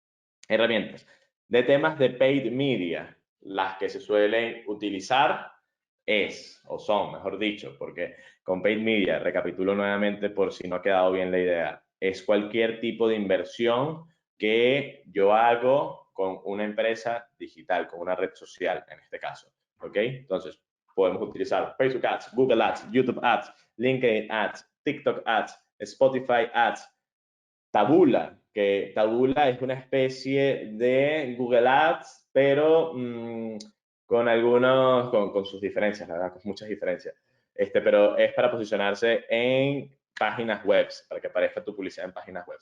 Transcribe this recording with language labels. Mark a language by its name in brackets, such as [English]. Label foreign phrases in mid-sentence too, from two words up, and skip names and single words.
[Spanish] Herramientas de temas de [English] paid media, [Spanish] las que se suelen utilizar o son, mejor dicho, porque con [English] paid media, [Spanish] recapitulo nuevamente por si no ha quedado bien la idea, es cualquier tipo de inversión que yo hago con una empresa digital, con una red social en este caso, ¿ok? Entonces, podemos utilizar Facebook Ads, Google Ads, YouTube Ads, LinkedIn Ads, TikTok Ads, Spotify Ads, Taboola es una especie de Google Ads, pero con sus diferencias, la verdad, con muchas diferencias. Pero es para posicionarse en páginas web, para que aparezca tu publicidad en páginas web.